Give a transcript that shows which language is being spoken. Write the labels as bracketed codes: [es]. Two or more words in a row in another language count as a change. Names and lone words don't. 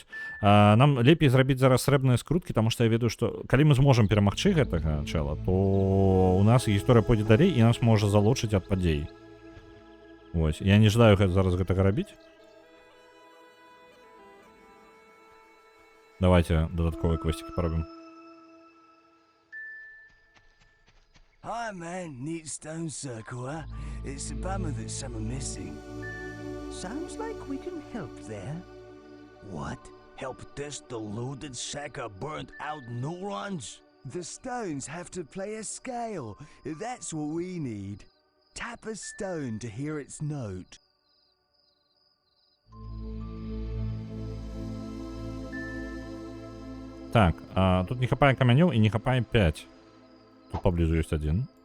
[be] Нам лепей зрабіць зараз срэбныя скруткі, таму што я ведаю, што калі мы зможам перамагчы гэтага чэла, то у нас гісторыя пойдзе далей і нас можа залучыць ад падзей. Вось. Я не жадаю зараз гэтага рабіць. Давайте дадатковыя квесцікі паробім. [en] Hi, man. Neat stone circle, huh? It's a bummer that some are missing. Sounds like we can help there. What? Help this deluded sack of burnt-out neurons? The stones have to play a scale. That's what we need. Tap a stone to hear its note. [be] Так, тут не хапае камянёў і не хапае 5. [ru] Тут поблизу есть один.